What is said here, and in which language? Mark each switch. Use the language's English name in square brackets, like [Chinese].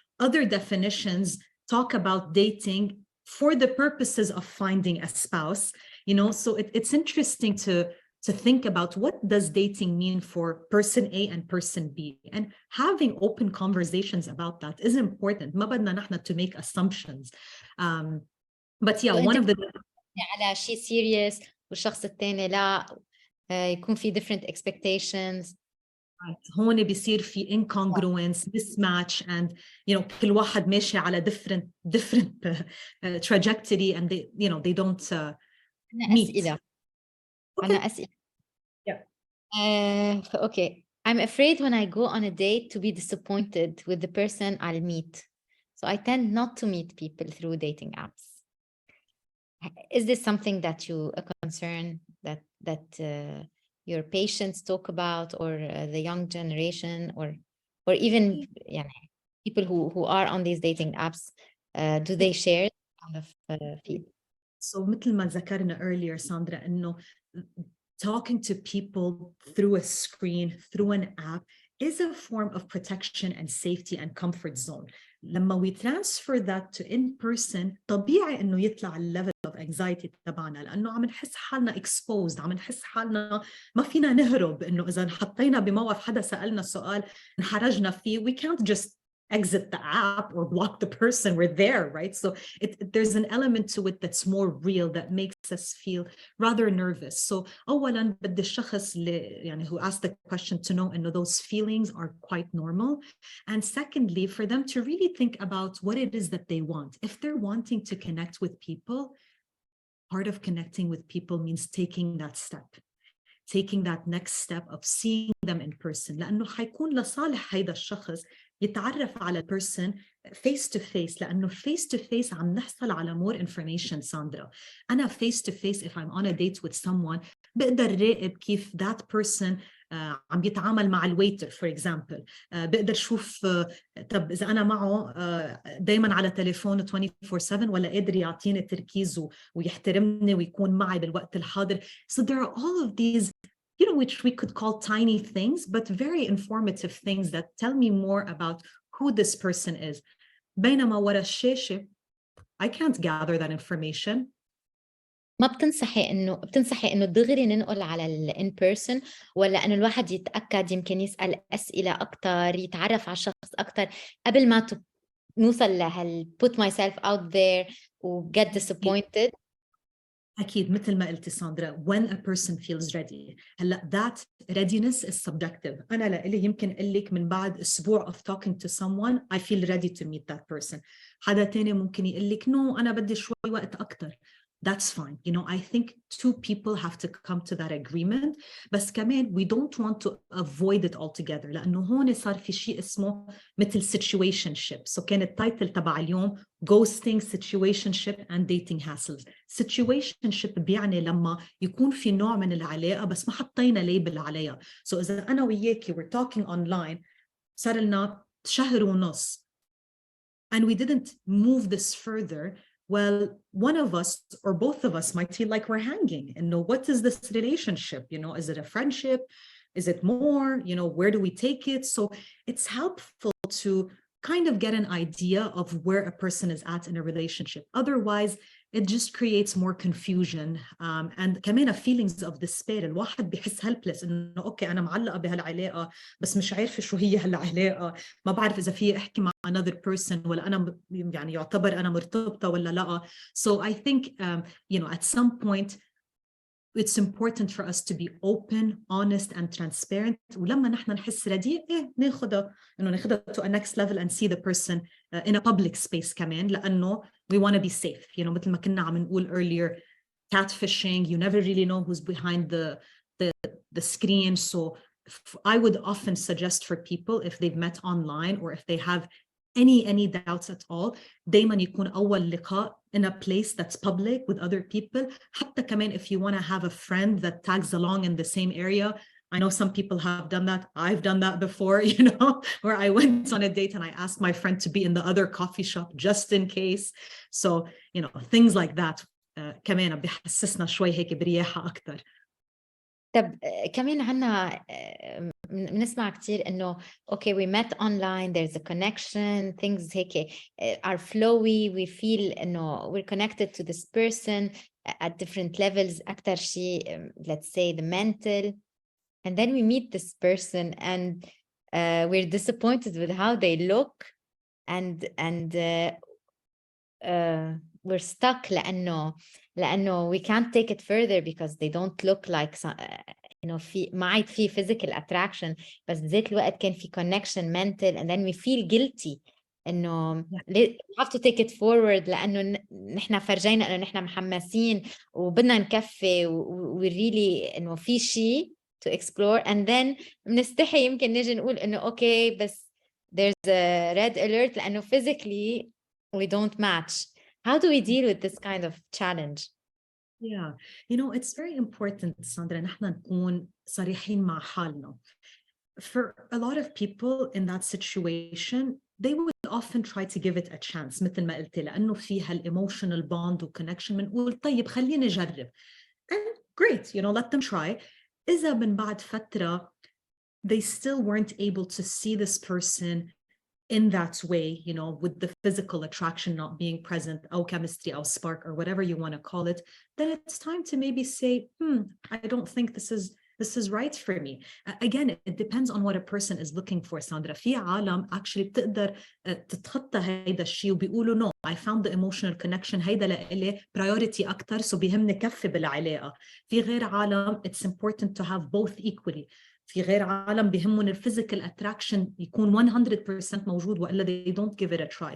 [English] Other definitions talk about dating for the purposes of finding a spouse, you know, so it's interesting to think about what does dating mean for person A and person B, and having open conversations about that is important. [Arabic] ما بدنا نحن [English] to make assumptions. But yeah, one of the [Arabic] على شيء serious والشخص الثاني لا يكون في [English] different expectations. [Arabic] هون بيصير في [English] incongruence, mismatch, and [Arabic] كل واحد ماشي على [English] different trajectory, and they don't [Arabic] أنا [English] meet. [Arabic] أسئلة [English] Okay. [Arabic] أنا أسئلة [English] Yeah. okay. I'm afraid when I go on a date to be disappointed with the person I'll meet. So I tend not to meet people through dating apps. Is this something that a concern that your patients talk about, or the young generation, or even people who are on these dating apps, do they share kind of feed? So [Arabic] مثل ما ذكرنا [English] earlier, Sandra, [Arabic] إنه [English] talking to people through a screen, through an app, is a form of protection and safety and comfort zone. [Arabic] لما [English] we transfer that to in person, [Arabic] طبيعي إنه يطلع level of anxiety تبعنا، لأنه عم نحس حالنا exposed، عم نحس حالنا ما فينا نهرب، إنه إذا حطينا بموقف حدا سألنا سؤال انحرجنا فيه، [English] we can't just exit the app or block the person. We're there, right? So there's an element to it that's more real, that makes us feel rather nervous. So [Arabic] أولاً بدي الشخص اللي [English] who asked the question to know [Arabic] إنه [English] those feelings are quite normal. And secondly, for them to really think about what it is that they want. If they're wanting to connect with people, part of connecting with people means taking that step. Taking that next step of seeing them in person، [Arabic] لأنه حيكون لصالح هيدا الشخص يتعرف على [English] person face to face، [Arabic] لأنه [English] face to face [Arabic] عم نحصل على [English] more information. Sandra، أنا face to face if I'm on a date with someone [Arabic] بقدر راقب كيف [English] that person [Arabic] عم يتعامل مع الويتر [English] for example. [Arabic] بقدر شوف طب إذا أنا معه دايما على تليفونه 24/7 ولا قادر يعطيني تركيز ويحترمني ويكون معي بالوقت الحاضر. [English] So there are all of these which we could call tiny things, but very informative things that tell me more about who this person is. [Arabic] بينما ورا الشاشة I can't gather that information. ما بتنصحي انه دغري ننقل على الان بيرسون، ولا انه الواحد يتاكد، يمكن يسال اسئله اكثر، يتعرف على الشخص اكثر قبل ما نوصل [English] put myself out there [Arabic] و [English] get disappointed؟ [Arabic] أكيد مثل ما قلتي ساندرا، [English] when a person feels ready. [Arabic] هلا [English] that readiness is subjective. [Arabic] أنا لإلي يمكن أقول لك من بعد أسبوع [English] of talking to someone I feel ready to meet that person. [Arabic] حدا تاني ممكن يقول لك [English] no [Arabic] أنا بدي شوي وقت أكتر. [English] That's fine. I think two people have to come to that agreement. [Arabic] بس كمان [English] we don't want to avoid it altogether، [Arabic] لأنه هون صار في شيء اسمه مثل situationship. [English] So [Arabic] كان التايتل تبع اليوم [English] ghosting, situationship and dating hassles. [Arabic] Situationship بيعني لما يكون في نوع من العلاقة بس ما حطينا ليبل عليها. [English] So [Arabic] إذا أنا وياكي [English] we're talking online [Arabic] صار لنا شهر ونص [English] and we didn't move this further, well, one of us or both of us might feel like we're hanging. And what is this relationship? Is it a friendship? Is it more? Where do we take it? So it's helpful to kind of get an idea of where a person is at in a relationship. Otherwise, it just creates more confusion and [Arabic] كمان [English] feelings of despair. [Arabic] الواحد بيحس helpless إنه أوكي أنا معلقة بهالعلاقة بس مش عارفة شو هي هالعلاقة، ما بعرف إذا في أحكي مع [English] another person [Arabic] ولا أنا يعتبر أنا مرتبطة ولا لا. [English] So I think at some point it's important for us to be open, honest and transparent. [Arabic] ولما نحن نحس [English] ready [Arabic] ناخدها [English] to a next level and see the person in a public space [Arabic] كمان، لأنه [English] we want to be safe. [Arabic] مثل ما كنا عم نقول [English] earlier, catfishing, you never really know who's behind the screen. So I would often suggest for people, if they've met online or if they have any doubts at all, [Arabic] دايما يكون أول لقاء [English] in a place that's public with other people. [Arabic] حتى كمان [English] if you want to have a friend that tags along in the same area. I know some people have done that. I've done that before, where I went on a date and I asked my friend to be in the other coffee shop just in case. So, things like that [Arabic] كمان بيحسسنا شوي هيك برياحة أكتر. طب كمان عنا بنسمع كتير إنه [English] okay, we met online, there's a connection, things [Arabic] هيك [English] are flowy, we feel [Arabic] إنه [English] we're connected to this person at different levels. [Arabic] أكتر شيء [English] let's say the mental, and then we meet this person and we're disappointed with how they look and we're stuck [Arabic] لأنه [English] we can't take it further because they don't look like [Arabic] إنه في ما عاد في [English] physical attraction [Arabic] بس بذات الوقت كان في [English] connection mental and then we feel guilty [Arabic] إنه [English] we have to take it forward [Arabic] لأنه نحن فرجينا إنه نحن محمسين وبدنا نكفي [English] we really [Arabic] إنه في شيء [English] to explore [Arabic] and then بنستحي يمكن نجي نقول إنه أوكي بس [English] there's a red alert [Arabic] لأنه [English] physically we don't match. How do we deal with this kind of challenge? Yeah, you know, it's very important, Sandra, [Arabic] نحن نكون صريحين مع حالنا. [English] For a lot of people in that situation, they would often try to give it a chance [Arabic] مثل ما قلت لأنه فيها [English] emotional bond و connection [Arabic] بنقول طيب خلينا نجرب. [English] And great, you know, let them try. [Arabic] إذا من بعد فترة [English] they still weren't able to see this person in that way, you know, with the physical attraction not being present, or chemistry, or spark, or whatever you want to call it, then it's time to maybe say, I don't think this is right for me. Again, it depends on what a person is looking for, Sandra. [Arabic] في عالم actually بتقدر تتخطى هيدا الشيء وبيقولوا [English] no, I found the emotional connection [Arabic] هيدا لإلي [English] priority [Arabic] أكتر so بيهمني كفي بالعلاقة. في غير عالم [English] it's important to have both equally. [Arabic] في غير عالم بيهمهم الفيزيكال اتراكشن يكون 100% موجود والا [English] they don't give it a try.